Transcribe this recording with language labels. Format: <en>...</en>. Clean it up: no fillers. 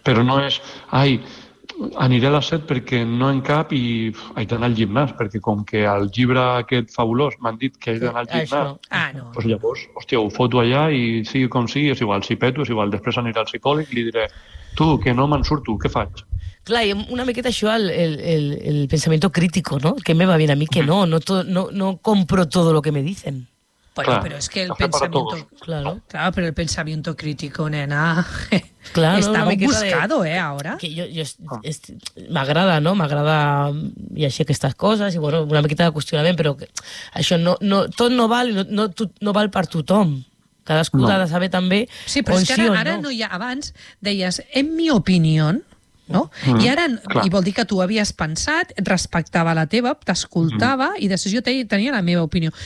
<ca>Però no és, ai, aniré a les 7 perquè no en cap i haig d'anar al gimnàs, perquè com que el llibre aquest fabulós m'han dit que haig d'anar al gimnàs, doncs llavors, hòstia, ho foto allà i sigui com sigui, és igual, si peto, és igual, després aniré al psicòleg i li diré, tu, que no me'n surto, què faig? Clar, i una miqueta això, el pensament crític, no?</ca> <es>Que me va bien a mi, que no, no compro tot lo que me dicen. Bueno, claro, pero es que el pensamiento... Claro, claro, pero el pensamiento crítico, nena... Claro, está muy buscado, de, ahora. Que yo</es> <ca>m'agrada, no? M'agrada i així aquestes coses, i bueno, una miqueta de qüestionament, però que, això no, tot no val, no val per tothom. Cadascú ha de saber també... Sí, però és que ara no hi ha... Abans deies, en mi opinió... No? I ara, clar. I vol dir que tu havies pensat, et respectava la teva, t'escoltava, i després jo tenia la meva opinió.</ca>